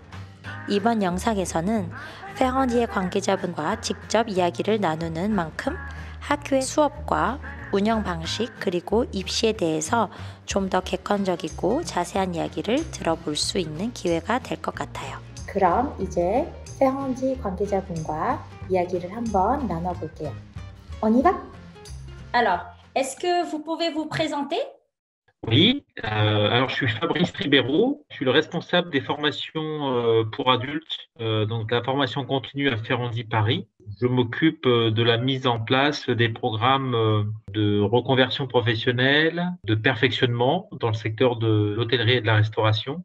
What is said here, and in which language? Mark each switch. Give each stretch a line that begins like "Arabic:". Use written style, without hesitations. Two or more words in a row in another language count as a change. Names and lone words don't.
Korean: 이번 영상에서는 페헌디의 관계자분과 직접 이야기를 나누는 만큼 학교의 수업과 운영 방식 그리고 입시에 대해서 좀 더 객관적이고 자세한 이야기를 들어볼 수 있는 기회가 될 것 같아요. 그럼 이제 페헌디 관계자분과 이야기를 한번 나눠볼게요.
French: On y va? Alors, est-ce que vous pouvez vous présenter? Oui, alors je suis Fabrice Ribeiro, je suis le responsable des formations pour adultes, donc la formation continue à Ferrandi Paris. Je m'occupe de la mise en place des programmes de reconversion professionnelle, de perfectionnement dans le secteur de l'hôtellerie et de la restauration.